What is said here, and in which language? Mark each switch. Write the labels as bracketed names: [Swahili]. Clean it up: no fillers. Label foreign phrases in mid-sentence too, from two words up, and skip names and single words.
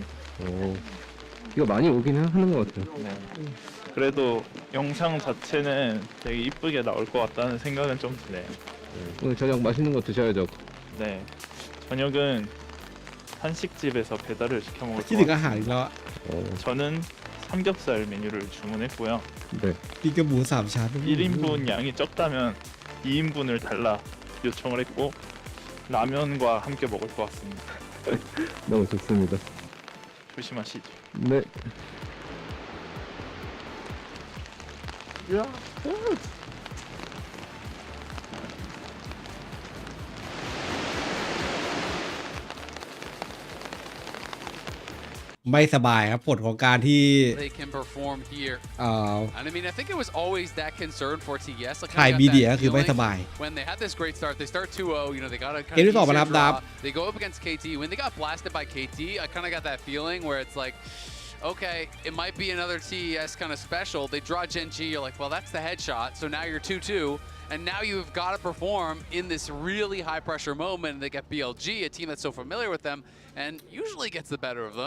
[Korean] 오, 비가 많이 오긴 하는 것 같아요. 네. 그래도 영상 자체는 되게 이쁘게 나올 것 같다는 생각은 좀 드네요. 오늘 저녁 맛있는 거 드셔야죠. 네, 저녁은 한식집에서 배달을 시켜 먹을 [Thai] คิด [Korean] 것 [Thai] ถึงอาหาร [Korean] 같습니다. [Thai] อีกแล้วอะ [Korean] 저는 삼겹살 메뉴를 주문했고요. 네. [Thai] กินกับหมู 3 ชั้น [Korean] 1인분 양이 적다면 2인분을 달라 요청을 했고 라면과 함께 먹을 것 같습니다. 너무 좋습니다. 조심하시죠. 네. 야, [Thai] ไม่สบายครับผลของการที่ [English] They can perform here. And I mean, I think it was always that concern for TES. Like, [Thai] ใครมีเดียก็คือไม่สบาย [English] when they had this great start, they start 2-0. You know, they got a [Thai] เกมที่สองมานับดับ [English] They go up against KT. When they got blasted by KT, I kind of got that feeling where it's like, okay, it might be another TES kind of special. They draw Gen G. You're like, well, that's the headshot. So now you're 2-2. And now you've got to perform in this really high pressure moment. And they get BLG, a team that's so familiar with them and usually gets the better of them.